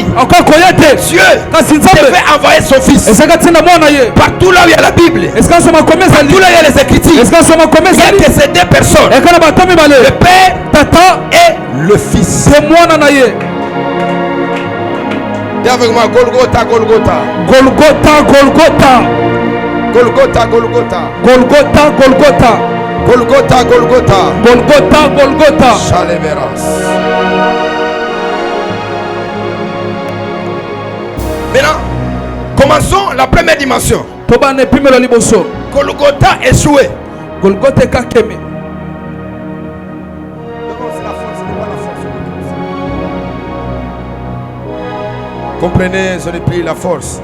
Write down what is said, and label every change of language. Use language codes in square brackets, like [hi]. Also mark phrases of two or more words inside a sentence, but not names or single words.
[fr] Dieu devait envoyer son fils. Partout là où il y a la Bible, partout là où il y a les Écritures, il n'y a que ces deux personnes, le Père et le Fils. Dis avec moi, Golgotha, Golgotha. Golgotha, Golgotha. Golgotha, Golgotha. Golgotha, Golgotha. Golgotha, Golgotha. Golgotha, Golgotha. Chaleveras. Maintenant, commençons la première dimension. Golgotha échoué. Golgotha kakeme. Comprenez, je n'ai plus la force.